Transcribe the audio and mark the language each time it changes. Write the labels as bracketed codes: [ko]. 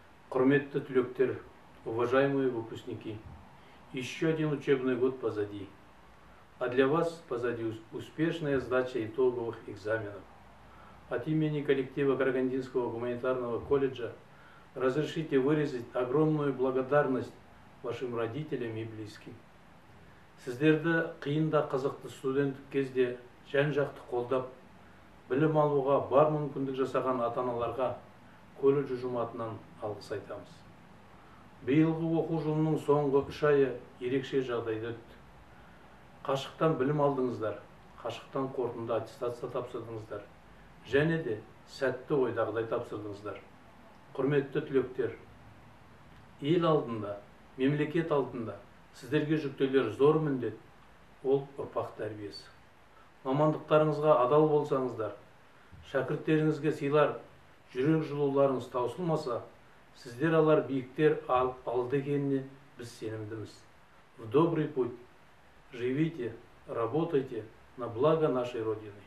[kk] Құрметті түлектер, [ru] уважаемые выпускники, еще один учебный год позади, а для вас позади успешная сдача итоговых экзаменов. От имени коллектива Карагандинского гуманитарного колледжа разрешите выразить огромную благодарность вашим родителям и близким. [kk] Сіздерді қиында қызықты студенттік кезде жан-жақты қолдап, білім алуға бар мүмкіндік жасаған ата-аналарға колледж ұжыматынан алғыс айтамыз. Биылғы оқу жылының соңғы 3 айы ерекше жағдайда өтті. Қашықтан білім алдыңыздар, қашықтан қорытынды аттестация тапсырдыңыздар, және де сәтті ойдағыдай тапсырдыңыздар. Құрметті түлектер, ел алдында, мемлекет алдында сіздерге жүктелер зор міндет, ол ұрпақ тәрбиесі. Мамандықтарыңызға адал болсаңыздар, шәкірттеріңізге сыйлар, жүрек жылуларыңыз таусылмаса, сіздер алар биіктер алды екеніне біз сенімдіміз. [ru] В добрый путь. Живите, работайте на благо нашей Родины.